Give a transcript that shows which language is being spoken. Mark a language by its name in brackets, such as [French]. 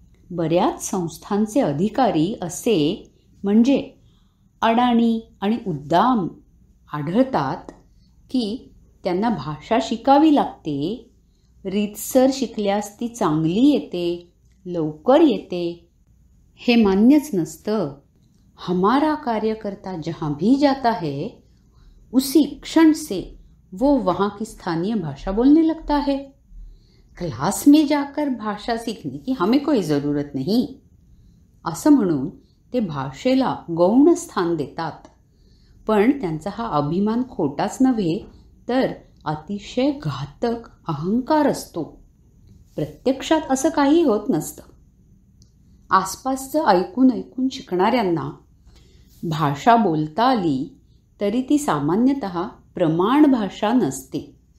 [Marathi] बऱ्याच संस्थांचे अधिकारी असे म्हणजे अडाणी आणि उद्दाम आढळतात की त्यांना भाषा शिकावी लागते, रीतसर शिकल्यास ती चांगली येते, लवकर येते, हे मान्यच नसतं. [Hindi] हमारा कार्यकर्ता जहाँ भी जाता है उसी क्षण से वो वहाँ की स्थानीय भाषा बोलने लगता है. क्लास में जाकर भाषा सीखने की हमें कोई ज़रूरत नहीं [Marathi] असं म्हणून ते भाषेला गौण स्थान देतात. पण त्यांचा हा अभिमान खोटाच नव्हे तर अतिशय घातक अहंकार असतो. प्रत्यक्षात असं काही होत नसतं. आसपासचं ऐकून ऐकून शिकणाऱ्यांना भाषा बोलता आली तरी ती सामान्यतः प्रमाण भाषा नसते.